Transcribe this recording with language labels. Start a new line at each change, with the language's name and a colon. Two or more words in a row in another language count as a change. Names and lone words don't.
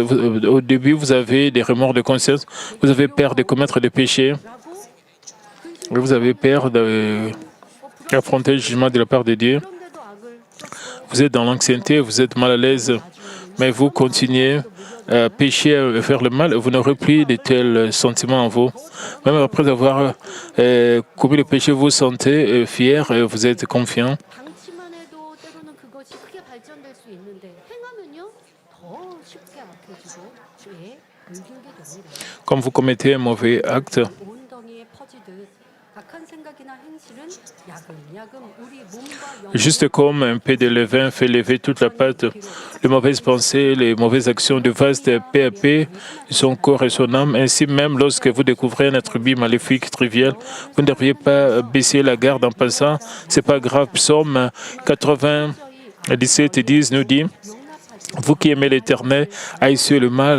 French: Au début, vous avez des remords de conscience, vous avez peur de commettre des péchés, vous avez peur d'affronter le jugement de la part de Dieu. Vous êtes dans l'anxiété, vous êtes mal à l'aise, mais vous continuez à pécher, à faire le mal, vous n'aurez plus de tels sentiments en vous. Même après avoir commis le péché, vous vous sentez fier, vous êtes confiant.
Korean: 방치만 해도 때로는 그것이 크게 발전될 수 있는데 행하면요 더 쉽게 악해지고 죄에 물들게 됩니다.
French: Comme vous commettez un mauvais acte,
Korean: 온 덩이에 퍼지듯 악한 생각이나 행실은 야금야금 우리 몸과
French: juste comme un peu de levain fait lever toute la pâte, les mauvaises pensées, les mauvaises actions devancent peu à peu son corps et son âme. Ainsi même, lorsque vous découvrez un attribut maléfique trivial, vous ne devriez pas baisser la garde en pensant « c'est pas grave ». Psaume 97 et 10 nous dit « Vous qui aimez l'Éternel, haïssez le mal ».